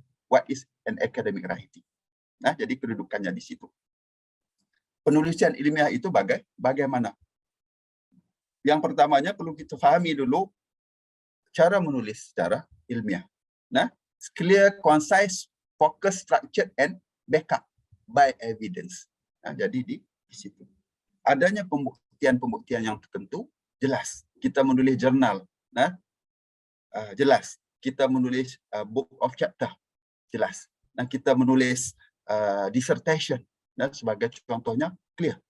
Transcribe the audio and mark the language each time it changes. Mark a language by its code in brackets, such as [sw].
[en] What is an academic writing? [ms] Jadi kedudukannya di situ. Penulisan ilmiah itu bagaimana? Yang pertamanya perlu kita fahami dulu cara menulis secara ilmiah. [en] clear, concise, focus, structured, and backup by evidence. [ms] Jadi di situ. Adanya pembuktian-pembuktian yang tertentu, jelas. Kita menulis jurnal, jelas. Kita menulis book of chapter, jelas. Kita menulis dissertation, sebagai contohnya, clear.